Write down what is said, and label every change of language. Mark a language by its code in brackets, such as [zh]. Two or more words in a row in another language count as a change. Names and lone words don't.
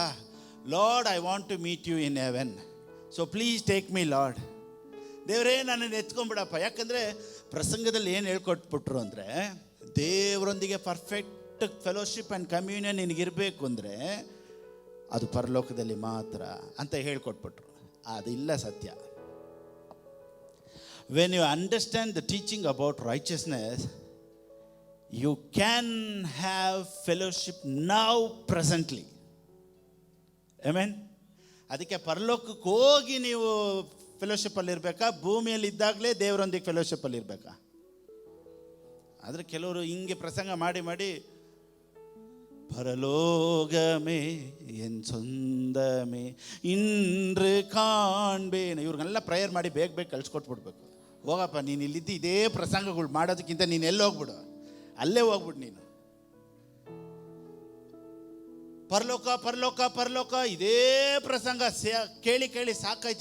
[en] Lord, I want to meet you in heaven, so please take me Lord. [kn] ದೇವರೇ ನನ್ನನ್ನು ಎತ್ಕೊಂಡ್ಬಿಡಪ್ಪ. ಯಾಕಂದರೆ ಪ್ರಸಂಗದಲ್ಲಿ ಏನು ಹೇಳ್ಕೊಟ್ಬಿಟ್ರು ಅಂದರೆ, ದೇವರೊಂದಿಗೆ [en] perfect fellowship and communion [kn] ನಿನಗಿರಬೇಕು ಅಂದರೆ ಅದು ಪರಲೋಕದಲ್ಲಿ ಮಾತ್ರ ಅಂತ ಹೇಳ್ಕೊಟ್ಬಿಟ್ರು. ಅದಿಲ್ಲ ಸತ್ಯ. [en] When you understand the teaching about righteousness, you can have fellowship now presently. [kn] ಆಮೆನ್. ಅದಕ್ಕೆ ಪರಲೋಕಕ್ಕೆ ಹೋಗಿ ನೀವು ಫೆಲೋಶಿಪ್ಪಲ್ಲಿ ಇರಬೇಕಾ, ಭೂಮಿಯಲ್ಲಿ ಇದ್ದಾಗಲೇ ದೇವರೊಂದಿಗೆ ಫೆಲೋಶಿಪ್ಪಲ್ಲಿ ಇರಬೇಕಾ? ಆದರೆ ಕೆಲವರು ಹಿಂಗೆ ಪ್ರಸಂಗ ಮಾಡಿ [ta] பரலோகமே என் சொந்தமே இன்று [kn] ಕಾಣ್ಬೇನೆ. ಇವ್ರಿಗೆಲ್ಲ ಪ್ರೇಯರ್ ಮಾಡಿ ಬೇಗ ಬೇಗ ಕಳ್ಸ್ಕೊಟ್ಬಿಡ್ಬೇಕು. ಹೋಗಪ್ಪ, ನೀನು ಇಲ್ಲಿದ್ದು ಇದೇ ಪ್ರಸಂಗಗಳು ಮಾಡೋದಕ್ಕಿಂತ ನೀನು ಎಲ್ಲಿ ಹೋಗ್ಬಿಡು, ಅಲ್ಲೇ ಹೋಗ್ಬಿಡು ನೀನು. ಪರಲೋಕ ಪರಲೋಕ ಪರಲೋಕ ಇದೇ ಪ್ರಸಂಗ ಕೇಳಿ ಕೇಳಿ ಸಾಕಾಯ್ತು.